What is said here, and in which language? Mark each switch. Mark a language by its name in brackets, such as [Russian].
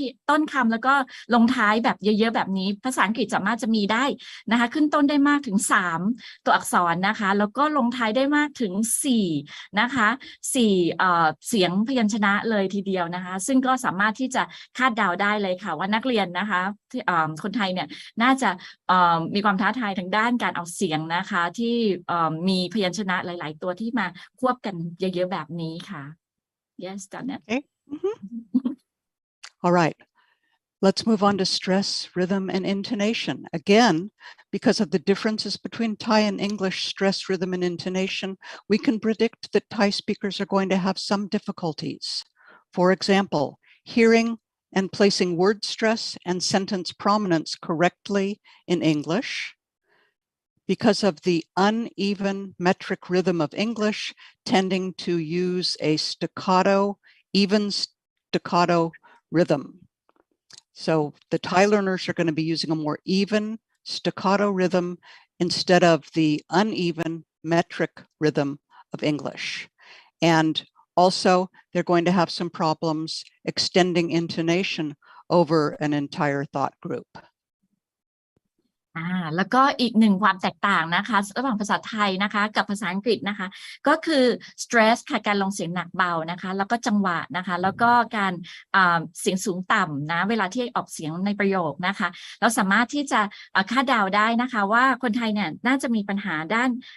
[Thai] ต้นคำแล้วก็ลงท้ายแบบเยอะๆแบบนี้ภาษาอังกฤษสามารถจะมีได้นะคะขึ้นต้นได้มากถึง3ตัวอักษรนะคะแล้วก็ลงท้ายได้มากถึง4นะคะ4เสียงพยัญชนะเลยทีเดียวนะคะซึ่งก็สามารถที่จะคาดเดาได้เลยค่ะว่านักเรียนนะคะที่คนไทยเนี่ยน่าจะมีความท้าทายทางด้านการออกเสียงนะคะที่มีพยัญชนะหลายๆตัวที่มาควบกันเยอะๆแบบนี้ค่ะ [English] Yes, Donna. Okay. All right. Let's move on to stress, rhythm, and intonation. Again, because of the differences between Thai and English stress, rhythm, and intonation, we can predict that Thai speakers are going to have some difficulties. For example, hearing and placing word stress and sentence prominence correctly in English. Because of the uneven metric rhythm of English, tending to use a staccato, even staccato rhythm. So the Thai learners are going to be using a more even staccato rhythm instead of the uneven metric rhythm of English. And also, they're going to have some problems extending intonation over an entire thought group. [Thai] แล้วก็อีกหนึ่งความแตกต่างนะคะระหว่างภาษาไทยนะคะกับภาษาอังกฤษนะคะก็คือ stress ค่ะการลงเสียงหนักเบานะคะแล้วก็จังหวะนะคะแล้วก็การเสียงสูงต่ำนะเวลาที่ออกเสียงในประโยคนะคะเราสามารถที่จะคาดเดาได้นะคะว่าคนไทยเนี่ยน่าจะมีปัญหาด้าน